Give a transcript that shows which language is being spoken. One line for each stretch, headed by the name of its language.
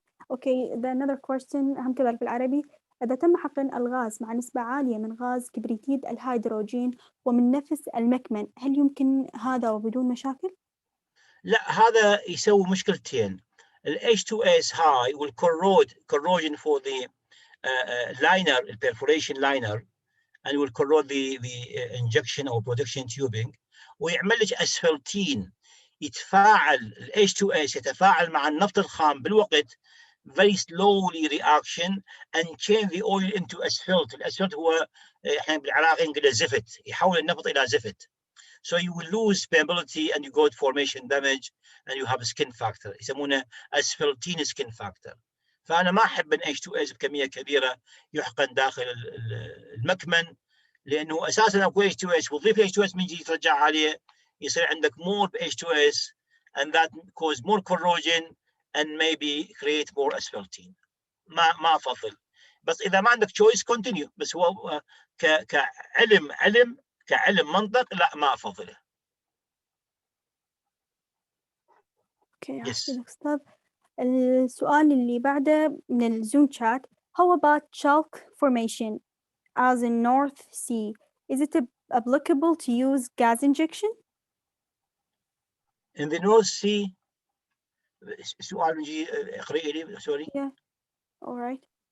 English: Okay, another question
Arabic: هم كذلك بالعربي. إذا تم حقن الغاز مع نسبة عالية من غاز كبريتيد الهيدروجين ومن نفس المكمن، هل يمكن هذا وبدون مشاكل؟ لا، هذا يسوي مشكلتين.
English: ال H2S high will corrosion for the liner, the perforation liner, and will corrode the injection or production tubing.
Arabic: ويعمل لك اسفلتين. يتفاعل ال H2S يتفاعل مع النفط الخام بالوقت
English: very slowly reaction and change the oil into asphalt.
Arabic: الاسفلت هو احنا بالعراقي نقول زفت، يحول النفط الى زفت.
English: So you will lose permeability and you go to formation damage and you have a skin factor.
Arabic: يسمونه asphaltene skin factor. فأنا ما أحب ان H2S بكمية كبيرة يحقن داخل المكمن، لأنه أساساً أكو H2S وتضيف H2S من جديد ترجع عليه يصير عندك
English: more H2S and that cause more corrosion and maybe create more asphaltene.
Arabic: ما أفضل. بس إذا ما عندك
English: choice continue.
Arabic: بس هو كعلم منطق لا ما أفضله. اوكي أستاذ. السؤال اللي بعده من الزوم chat.
English: How about chalk formation as in North Sea? Is it applicable to use gas injection? In the North Sea,
Arabic: سؤال نجي اقرأي لي
English: sorry. Yeah. All right.